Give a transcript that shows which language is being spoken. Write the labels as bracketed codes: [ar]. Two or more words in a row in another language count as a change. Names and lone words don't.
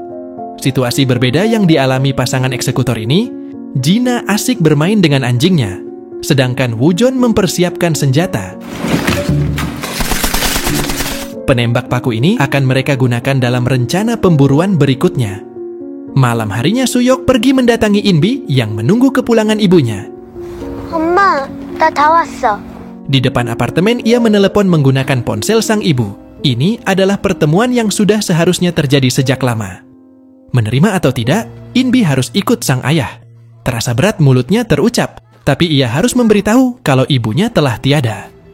[id] Situasi berbeda yang dialami pasangan eksekutor ini, Jina asik bermain dengan anjingnya, sedangkan Woo-jeon mempersiapkan senjata. Penembak paku ini akan mereka gunakan dalam rencana pemburuan berikutnya. Malam harinya Soo-hyuk pergi mendatangi Inbi yang menunggu kepulangan ibunya. [ko] 엄마, 나 다 왔어. [id] Di depan apartemen ia menelepon menggunakan ponsel sang ibu. Ini adalah pertemuan yang sudah seharusnya terjadi sejak lama. Menerima atau tidak, Inbi harus ikut sang ayah. Terasa berat mulutnya terucap, tapi ia harus memberitahu kalau ibunya telah tiada.